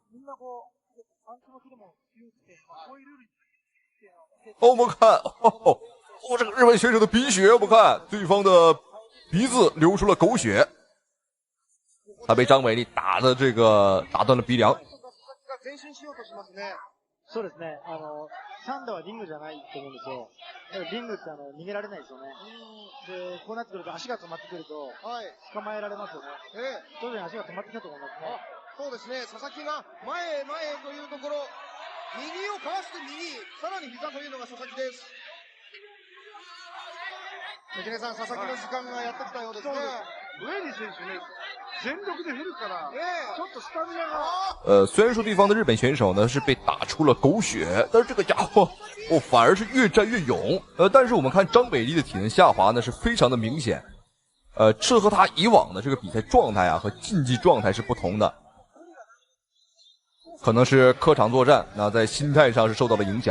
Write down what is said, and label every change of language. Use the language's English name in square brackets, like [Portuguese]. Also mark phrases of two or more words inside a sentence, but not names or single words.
[Chinese] 我們看，這個日本選手的鼻血，我們看對方的鼻子流出了狗血，他被張偉麗打的這個打斷了鼻梁。 [Japanese] そうですね。サンダはリングじゃないと思うんですよ。リングって逃げられないですよね。で、こうなってくると足が止まってくると捕まえられますよね。徐々に足が止まってきたと思いますね。そうですね。佐々木が前へ前へというところ、右をかわして右、さらに膝というのが佐々木です。関根さん、佐々木の時間がやってきたようですね。ウェイリー選手ね。全力的振るからちょっとスタミナが [Chinese] 雖然說對方的日本選手呢是被打出了狗血，但是這個家伙反而是越戰越勇。但是我們看張偉麗的體能下滑呢是非常的明顯。這和他以往的這個比賽狀態和競技狀態是不同的。可能是客場作戰，那在心態上是受到了影響。